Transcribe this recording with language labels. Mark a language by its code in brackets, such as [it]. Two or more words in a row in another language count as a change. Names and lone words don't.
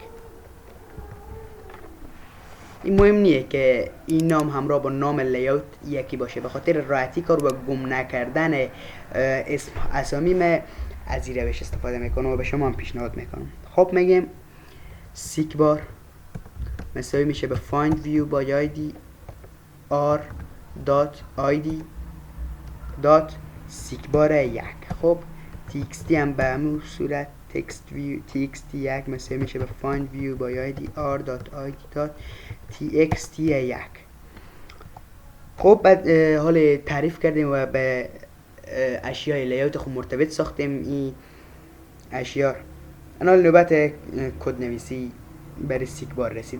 [fa] این مهم نیه که این نام همراه با نام لیاوت یکی باشه، به خاطر راحتی کار و گم نکردن اسامی من از این روش استفاده میکنم و به شما هم پیشنهاد میکنم. خب میگیم سیکبار مساوی میشه به [en] find view [fa] با id r.id سیکبار یک. خب txt هم به همون صورت txt یک مساوی میشه به [en] find view [fa] با id r.id txt یک. خب بعد حال تعریف کردیم و به اشیای لیاوت خود مرتبط ساختیم این اشیا. الان نوبت کد نویسی برای سیکبار رسیده.